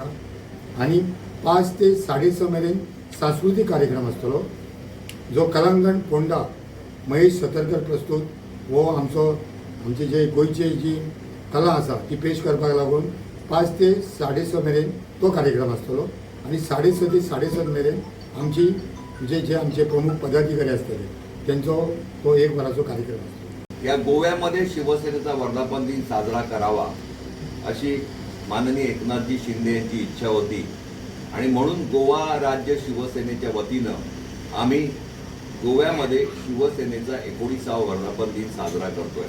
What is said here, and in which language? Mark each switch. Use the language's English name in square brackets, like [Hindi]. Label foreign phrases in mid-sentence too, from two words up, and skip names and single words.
[Konkani] आणि 5 ते 6:30 मेरेन सांस्कृतिक कार्यक्रम आसतलो जो कलांगण फोंडा महेश सतरकर प्रस्तूत हो आमचे जे गोंयची जी कला आसा ती पेश करपाक लागून 5 ते 6:30 मेरेन तो कार्यक्रम आसतलो. आणि 6:30 ते 7:30 मेरेन आमची जे आमचे प्रमुख पदाधिकारी असतले त्यांचो तो 1 वराचो कार्यक्रम असतो. [Marathi] या गोव्यामध्ये शिवसेनेचा वर्धापन दिन साजरा करावा अशी माननीय एकनाथजी शिंदे यांची इच्छा होती आणि म्हणून गोवा राज्य शिवसेनेच्या वतीनं आम्ही गोव्यामध्ये शिवसेनेचा 19वा वर्धापन दिन साजरा करतोय.